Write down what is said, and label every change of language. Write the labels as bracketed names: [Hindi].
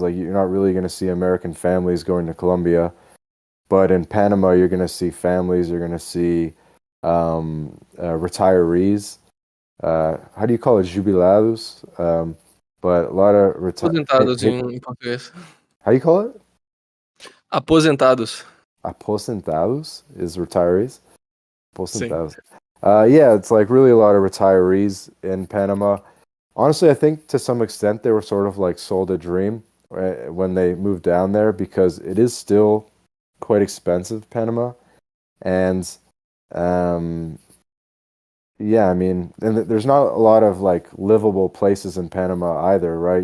[English] Like you're not really going to see American families going to Colombia. But in Panama, you're going to see families, you're going to see retirees. How do you call it? Jubilados. But a lot of [Portuguese] Aposentados em português. [English] How do you call it? [Portuguese] Aposentados. [English] Aposentados is retirees. Aposentados. Yeah, it's like really a lot of retirees in Panama. Honestly, I think to some extent they were sort of like sold a dream when they moved down there, because it is still quite expensive, Panama, and yeah, I mean, and there's not a lot of like livable places in Panama either, right?